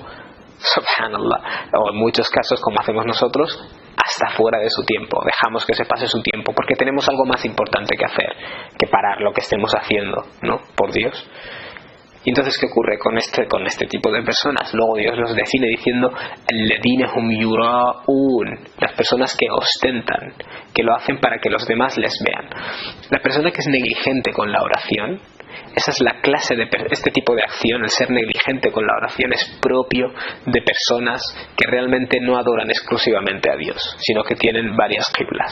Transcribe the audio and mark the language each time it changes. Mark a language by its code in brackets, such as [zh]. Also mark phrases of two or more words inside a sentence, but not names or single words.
[ar] سبحان الله. [es] O en muchos casos, como hacemos nosotros, hasta fuera de su tiempo. Dejamos que se pase su tiempo porque tenemos algo más importante que hacer que parar lo que estemos haciendo, ¿no? Por Dios. Y entonces, ¿qué ocurre con este tipo de personas? Luego Dios los define diciendo [ar] الذين هم يراءون, [es] las personas que ostentan, que lo hacen para que los demás les vean. La persona que es negligente con la oración, esa es la clase de este tipo de acción. El ser negligente con la oración es propio de personas que realmente no adoran exclusivamente a Dios, sino que tienen varias qiblas.